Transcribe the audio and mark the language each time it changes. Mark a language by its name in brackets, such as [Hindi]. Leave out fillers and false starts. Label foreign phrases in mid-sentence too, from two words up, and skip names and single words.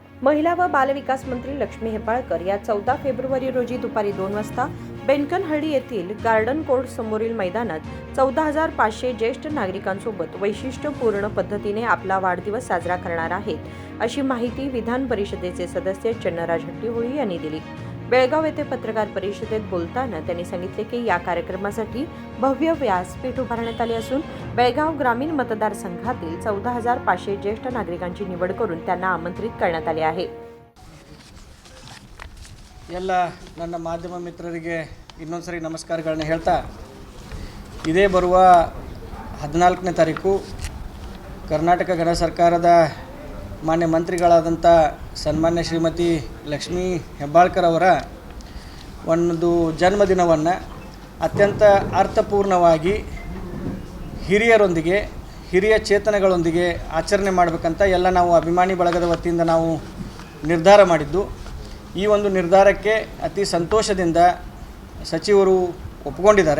[Marathi] महिला व बालविकास मंत्री लक्ष्मी हेब्बाळकर या 14 फेब्रुवारी रोजी दुपारी 2 वाजता बेनकनहळ्ळी येथील गार्डन कोर्ट समोरील मैदानात 14,500 ज्येष्ठ नागरिकांसोबत वैशिष्ट्यपूर्ण पद्धतीने आपला वाढदिवस साजरा करणार आहेत अशी माहिती विधान परिषदेचे सदस्य चन्नराज हट्टीहोळी यांनी दिली। बेळगाव येथे पत्रकार परिषदेत बोलताना त्यांनी सांगितले की या कार्यक्रमासाठी भव्य व्यासपीठ उभारण्यात आले असून बेळगाव ग्रामीण मतदारसंघातील 14,500 ज्येष्ठ नागरिकांची निवड करून त्यांना आमंत्रित करण्यात आले आहे। [Kannada] ಎಲ್ಲ ನನ್ನ ಮಾಧ್ಯಮ ಮಿತ್ರರಿಗೆ ಇನ್ನೊಂದ್ಸರಿ ನಮಸ್ಕಾರಗಳನ್ನ ಹೇಳ್ತಾ ಇದೇ ಬರುವ 14ನೇ ತಾರೀಕು ಕರ್ನಾಟಕ ಗಣ ಸರ್ಕಾರದ ಮಾನ್ಯ ಮಂತ್ರಿಗಳಾದಂಥ ಸನ್ಮಾನ್ಯ ಶ್ರೀಮತಿ ಲಕ್ಷ್ಮೀ ಹೆಬ್ಬಾಳ್ಕರ್ ಅವರ ಒಂದು ಜನ್ಮದಿನವನ್ನು ಅತ್ಯಂತ ಅರ್ಥಪೂರ್ಣವಾಗಿ ಹಿರಿಯರೊಂದಿಗೆ ಹಿರಿಯ ಚೇತನಗಳೊಂದಿಗೆ ಆಚರಣೆ ಮಾಡಬೇಕಂತ ಎಲ್ಲ ನಾವು ಅಭಿಮಾನಿ ಬಳಗದ ವತಿಯಿಂದ ನಾವು ನಿರ್ಧಾರ ಮಾಡಿದ್ದು ಈ ಒಂದು ನಿರ್ಧಾರಕ್ಕೆ ಅತಿ ಸಂತೋಷದಿಂದ ಸಚಿವರು ಒಪ್ಪಿಕೊಂಡಿದ್ದಾರೆ।